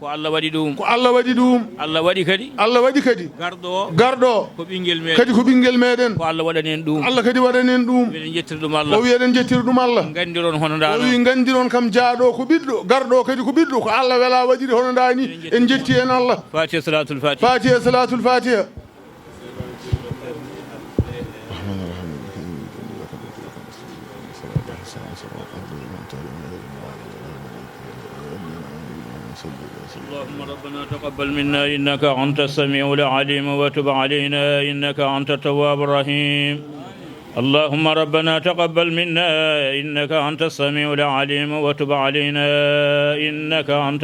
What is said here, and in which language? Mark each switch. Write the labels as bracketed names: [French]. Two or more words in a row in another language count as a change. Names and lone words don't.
[Fula] Allah waɗi ɗum Allah waɗi kadi garɗo ko ɓinguel meɗen kadi ko ɓinguel meɗen ko Allah waɗani en ɗum Allah kadi waɗani en ɗum eɗen jettira ɗum Allah o wi eɗen jettira ɗum Allah gandiron hono nda o wi gandiron kam jaaɗo ko ɓiɗɗo garɗo kadi ko ɓiɗɗo ko Allah wela waɗiri hono nda ni en jetti en Allah [Arabic] الفاتحة صلاة الفاتحة اللهم ربنا تقبل منا إنك أنت السميع العليم وتب علينا إنك أنت التواب الرحيم اللهم ربنا تقبل منا إنك أنت السميع العليم وتب علينا إنك أنت